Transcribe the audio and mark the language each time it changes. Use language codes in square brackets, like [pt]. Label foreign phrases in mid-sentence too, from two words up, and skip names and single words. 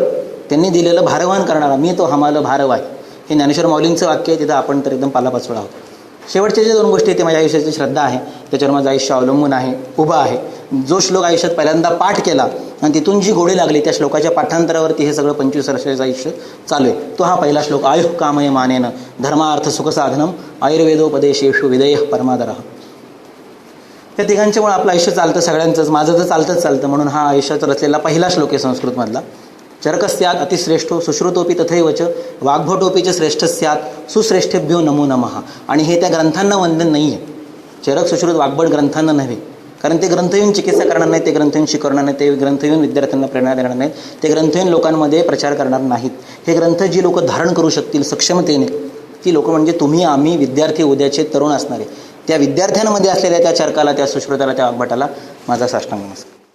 [mr] त्यांनी दिलेलं भारवहन करणारा, मी तो हमाल भारवाय. हे ज्ञानेश्वर माऊलींचं वाक्य आहे. तिथं आपण तर एकदम पालापाचोळा आहोत. शेवटचे जे 2 गोष्टी आहेत ते माझ्या आयुष्याची श्रद्धा आहे, त्याच्यावर माझं आयुष्य अवलंबून आहे, उभं आहे. जो श्लोक आयुष्यात पहिल्यांदा पाठ केला आणि तिथून जी गोडी लागली त्या श्लोकाच्या पाठांतरावरती हे सगळं 25 वर्षाचं आयुष्य चालू आहे. तो हा पहिला श्लोक. [sa] आयुः कामय मानेन धर्मार्थ सुखसाधनम आयुर्वेदोपदेशेषु विधेयः परमादरः. [mr] या तिघांच्यामुळे आपलं आयुष्य चालतं सगळ्यांचंच, माझं तर चालतं म्हणून हा आयुष्यात रचलेला पहिला श्लोक आहे संस्कृतमधला. [sa] चरकस्यात अतिश्रेष्ठो सुश्रुतोपी तथैवच वाग्भटोपी च श्रेष्ठ स्यात् सुश्रेष्ठेभ्यो नमो नमः. [mr] आणि हे त्या ग्रंथांना वंदन नाही आहे, चरक सुश्रुत वाग्भट ग्रंथांना नव्हे, कारण ते ग्रंथ येऊन चिकित्सा करणार नाही, ते ग्रंथ येऊन शिकवणार नाही, ते ग्रंथ येऊन विद्यार्थ्यांना प्रेरणा देणार नाहीत, ते ग्रंथ येऊन लोकांमध्ये प्रचार करणार नाहीत. हे ग्रंथ जी लोक धारण करू शकतील सक्षमतेने, ती लोक म्हणजे तुम्ही, आम्ही, विद्यार्थी, उद्याचे तरुण असणारे, त्या विद्यार्थ्यांमध्ये असलेल्या त्या चरकाला, त्या सुश्रुताला, त्या वाग्भटाला माझा साष्टांग नमस्कार.